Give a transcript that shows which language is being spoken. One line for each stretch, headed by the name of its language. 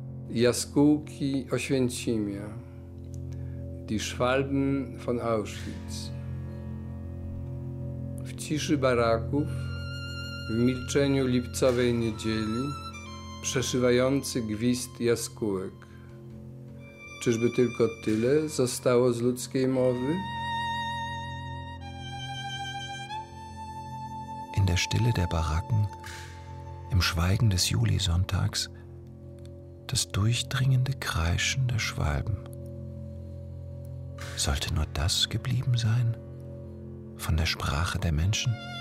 Polish: Jaskółki Oświęcimia,
German: die Schwalben von Auschwitz.
Polish: W ciszy baraków, w milczeniu lipcowej niedzieli, przeszywający gwizd jaskółek. Czyżby tylko tyle zostało z ludzkiej mowy?
German: In der Stille der Baracken, im Schweigen des Julisonntags, das durchdringende Kreischen der Schwalben. Sollte nur das geblieben sein von der Sprache der Menschen?